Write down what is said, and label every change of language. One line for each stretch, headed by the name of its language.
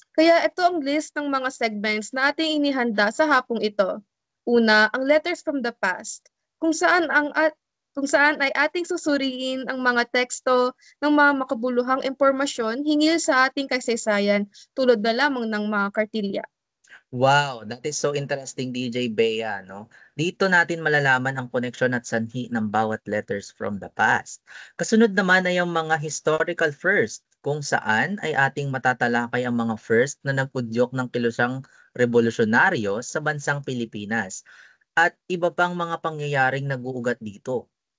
Filipino: Kaya ito ang list ng mga segments na ating inihanda sa hapong ito. Una, ang Letters from the Past, kung saan ay ating susuriin ang mga teksto ng mga makabuluhang impormasyon hinggil sa ating kasaysayan tulad na lamang ng mga kartilya.
English: Wow, that is so interesting, DJ Bea, no?
Filipino: Dito natin malalaman ang koneksyon at sanhi ng bawat letters from the past. Kasunod naman ay ang mga historical first, kung saan ay ating matatalakay ang mga first na nagpudyok ng kilusang revolusyonaryo sa bansang Pilipinas at iba pang mga pangyayaring nag-uugat dito.